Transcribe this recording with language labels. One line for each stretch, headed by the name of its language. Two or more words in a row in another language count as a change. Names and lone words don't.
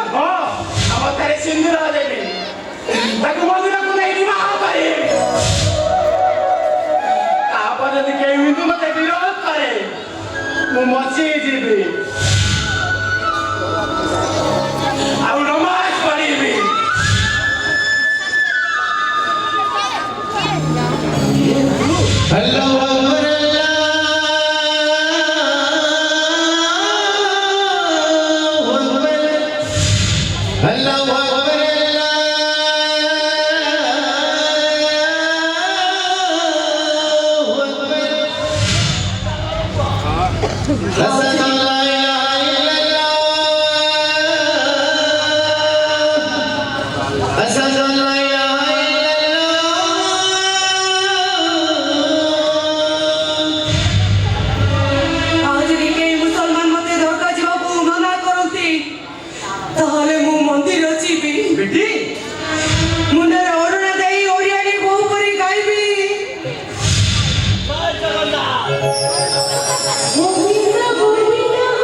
Odia: ହଁ କାମତାରେ ସିନ୍ଦୁର ଦେବି ତାକୁ ମନ୍ଦିରକୁ ନେଇ ବିବାହ କରିବି। ତାପରେ ଯଦି କେହି ହିନ୍ଦୁ ମତେ ବିରୋଧ କରେ ମୁଁ ମରିଯିବି ଆଉ ନମାଜ ପଢିବି।
Arabic: الله أكبر الله أكبر أشهد أن لا إله إلا الله أشهد أن لا إله إلا الله.
Odia: ଆଉ ଯଦି କେହି ମୁସଲମାନ ମୋତେ ଧୋକା ଯିବାକୁ ମନା କରନ୍ତି ତାହେଲେ ମୁଁ ମନ୍ଦିର ଯିବି ବେଟି ମୁଣ୍ଡରେ ଓଢ଼ଣା ଦେଇ ଓଡ଼ିଆରେ ବୋହୂ ପରି ଗାଇବି। ଗୋବିନ୍ଦ ଗୋବିନ୍ଦ